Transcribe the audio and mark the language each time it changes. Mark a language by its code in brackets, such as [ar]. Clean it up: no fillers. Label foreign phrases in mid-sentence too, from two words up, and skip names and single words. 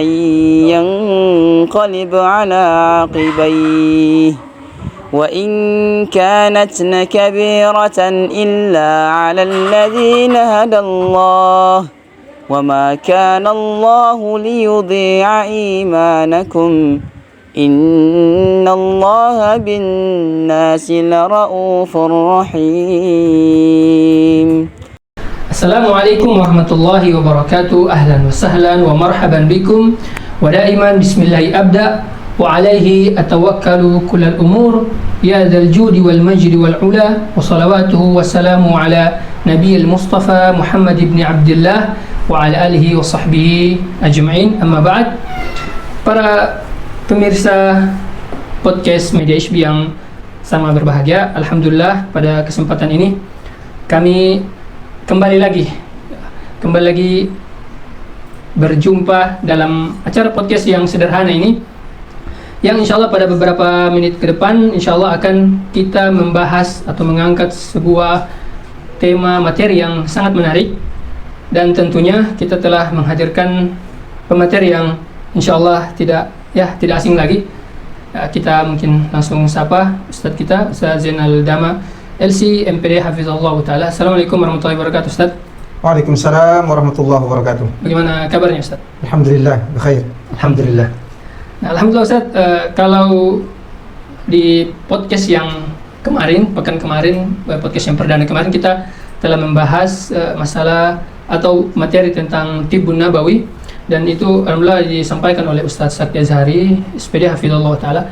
[ar] ينقلب على عقبيه وإن كانت لكبيرة إلا على الذين هدى الله وما كان الله ليضيع إيمانكم إن الله بالناس لرؤوف رحيم. السلام عليكم ورحمة الله وبركاته. أهلا وسهلا ومرحبا بكم ودائما بسم الله أبدأ وعليه أتوكل كل الأمور يا ذا الجود والمجد والعلى وصلواته وسلامه على النبي المصطفى محمد بن عبد الله وعلى آله وصحبه أجمعين. أما بعد. [id] Para pemirsa podcast Media HB yang sama berbahagia, alhamdulillah pada kesempatan ini kami kembali lagi berjumpa dalam acara podcast yang sederhana ini, yang insyaallah pada beberapa menit ke depan insyaallah akan kita membahas atau mengangkat sebuah tema materi yang sangat menarik. Dan tentunya kita telah menghadirkan pemateri yang insyaallah tidak asing lagi. Kita mungkin langsung sapa Ustadz kita, Ustadz Zainal Dama LC MPD [ar] حفظه الله تعالى. السلام عليكم ورحمة الله وبركاته، أستاذ. وعليكم السلام ورحمة الله وبركاته. [id] Bagaimana kabarnya, Ustadz? [ar] الحمد لله، بخير. [id] Alhamdulillah. Nah, alhamdulillah, Ustadz. Kalau di podcast yang kemarin, pekan kemarin, podcast yang perdana kemarin, kita telah membahas masalah atau materi tentang [ar] الطب النبوي, [id] dan itu alhamdulillah disampaikan oleh Ustadz Sakti Azhari SPD [ar] حفظه الله تعالى.